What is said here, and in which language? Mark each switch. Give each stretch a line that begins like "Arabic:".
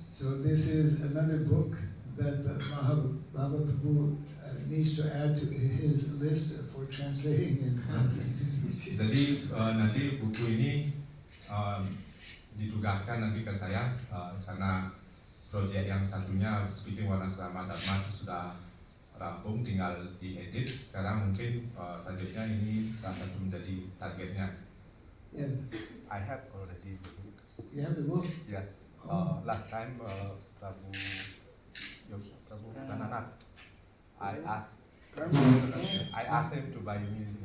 English: So this is another book that Mahaprabhu needs to add to his list for translating in English.
Indonesian: Jadi nanti buku ini ditugaskan nanti ke saya karena proyek yang satunya Speaking Varnasrama Dharma sudah rampung, tinggal diedit. Sekarang mungkin selanjutnya ini salah satu menjadi targetnya.
English: Yes. I have already the book. You have the book? Yes. Last time, Prabhu Gananath, I asked him to buy me.